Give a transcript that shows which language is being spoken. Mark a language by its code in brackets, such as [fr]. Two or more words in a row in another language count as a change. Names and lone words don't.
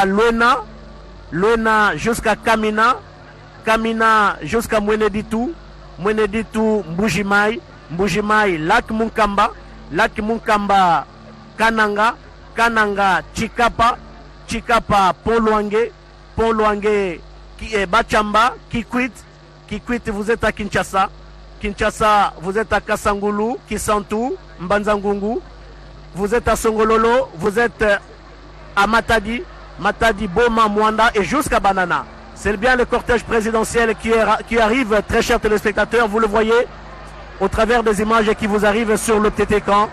[fr] Lona, Lona jusqu'à Kamina, Kamina jusqu'à Mweneditu, Mweneditu Mbujimai, Mbujimai Lac Munkamba, Lac Munkamba Kananga, Kananga Chikapa, Chikapa Pont-Louange, Pont-Louange Bachamba, Kikwit, Kikwit vous êtes à Kinshasa, Kinshasa vous êtes à Kasangulu, Kisantu, Mbanzangungu, vous êtes à Songololo, vous êtes à Matadi, Matadi, Boma, Mwanda et jusqu'à Banana. C'est bien le cortège présidentiel qui arrive, très chers téléspectateurs, vous le voyez au travers des images qui vous arrivent sur le petit écran.